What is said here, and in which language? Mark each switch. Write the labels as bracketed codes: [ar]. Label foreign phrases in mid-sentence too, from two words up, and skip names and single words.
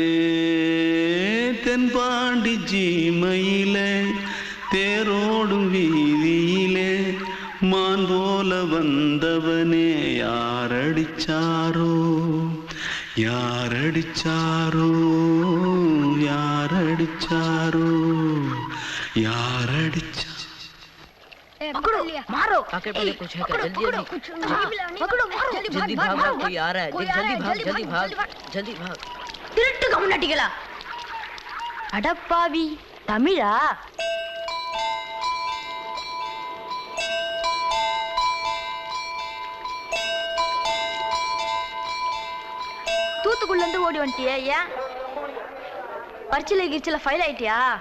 [ta] தென்பாண்டி சீமையிலே தேரோடும் வீதியிலே மான் போல வந்தவனே யாரடிச்சாரோ யாரடிச்சாரோ யாரடிச்சாரோ यारडिचा [hi] पकड़ो मारो आके पहले कुछ है क्या जल्दी पकड़ो मारो जल्दी भाग कोई आ रहा है जल्दी भाग [ta] திருட்டு கம்முனட்டிகளா அடப்பாவி தமிழா தூத்துக்குள்ள இருந்து ஓடி வந்துட்டியா ஏன் பரிச்சையில கிரிச்சில ஃபைல் ஆயிட்டியா